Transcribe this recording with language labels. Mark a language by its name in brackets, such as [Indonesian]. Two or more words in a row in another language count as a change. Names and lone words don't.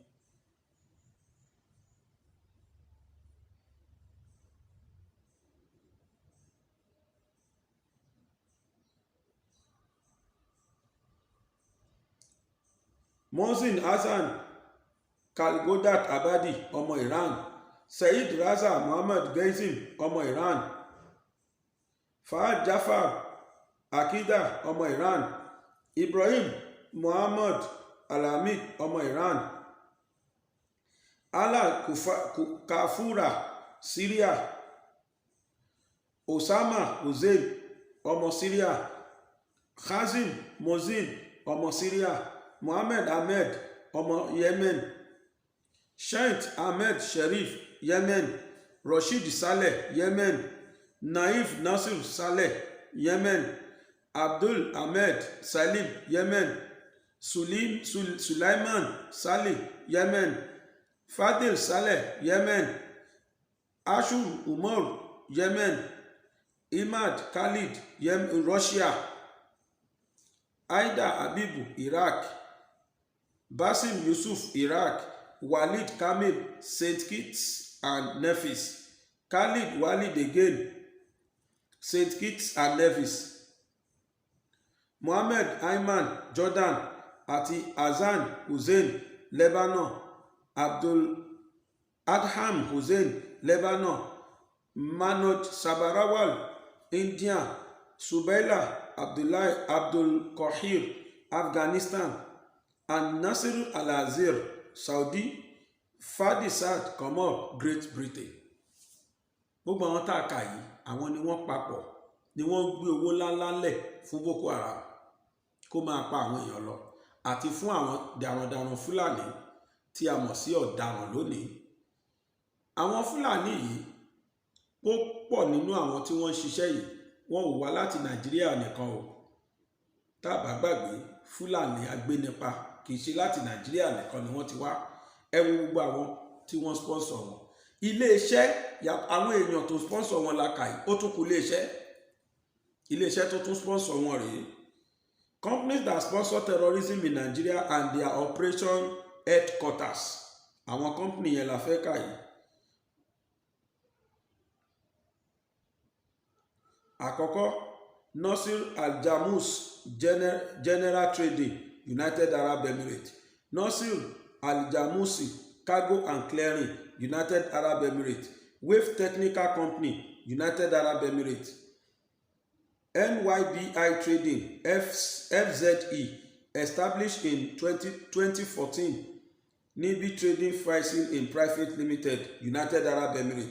[Yoruba] Mohsen Hassan Kalgodat Abadi, ọmọ Iran. Said Raza Mohammed Grazing, ọmọ Iran. Fahad Jafar Akida, ọmọ Iran. Ibrahim Muhammad Alhamid, ọmọ Iran. Ala Kafura, Syria. Osama Hussein, ọmọ Syria. Khazim Mozin, ọmọ Syria. Mohammed Ahmed, ọmọ Yemen. Sheikh Ahmed Sharif, Yemen. Rashid Saleh, Yemen. Naif Nasir Saleh, Yemen. Abdul Ahmed Salim, Yemen. Sulaiman Saleh, Yemen. Fadil Saleh, Yemen. Ashur Umar, Yemen. Imad Khalid, Yemen, Russia. Aida Habibu, Iraq. Basim Yusuf, Iraq. Walid Kamil, St. Kitts and Nevis. Khalid Walid again, St. Kitts and Nevis, Mohammed Ayman Jordan àti Hassan Hussein Lebanon, Abdul Adham Hussein Lebanon, Manoj Sabarawal India, Subaila Abdullahi Abdul Qahir Afghanistan, and Nasir Al-Azir Saudi, Fadisat Komor Great Britain. Gbogbo àwọn tá a kà yìí àwọn ni wọ́n papọ̀ ni wọ́n gbé owó ńláńlá lẹ̀ fún Boko Haram kó máa pa àwọn èèyàn lọ àti fún àwọn darandaran Fúlàní tí a mọ̀ sí ọ̀daràn lónìí. Àwọn Fúlàní yìí ó pọ̀ nínú àwọn tí wọ́n ń ṣiṣẹ́ yìí wọ́n ò wá láti Nàìjíríà nìkan o. Tá a bá gbàgbé Fúlàní agbénipa kì í ṣe láti Nàìjíríà nìkan ni wọ́n ti wá. Ẹ wo gbogbo àwọn tí wọ́n sponsor wọn. Ilé-iṣẹ́ àwọn èèyàn tó sponsor wọn la kà yìí ó tún kù ilé-iṣẹ́ tó tún sponsor wọn rèé. [English] Companies that sponsor terrorism in Nigeria and their operation headquarters. [Yoruba] Àwọn company yẹn la fẹ́ kà yìí. Àkọ́kọ́, Nasir Al-Jamus General Trading, United Arab Emirates. Nasir Al-Jamusi Cargo and Clearing, United Arab Emirates. Wave Technical Company, United Arab Emirates. [English] NYBI Trading, FZE, established in 2014. [Yoruba] Nibi Trading Pricing in Private Limited, United Arab Emirates.